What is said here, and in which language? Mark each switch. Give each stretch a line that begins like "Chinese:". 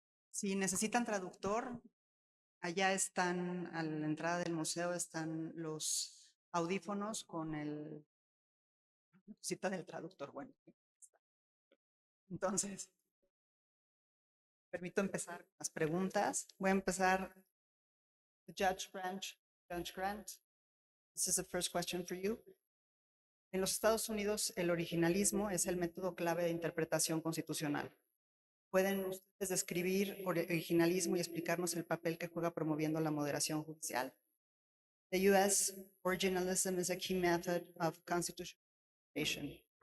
Spanish: Si necesitan traductor, allá están, a la entrada del museo están los audífonos con el cita del traductor. Bueno, entonces, permito empezar con las preguntas. Voy a empezar.
English: Judge Grant, this is the first question for you.
Spanish: En los Estados Unidos, el originalismo es el método clave de interpretación constitucional. ¿Pueden ustedes describir originalismo y explicarnos el papel que juega promoviendo la moderación judicial?
English: The U.S. originalism is a key method of constitutional interpretation.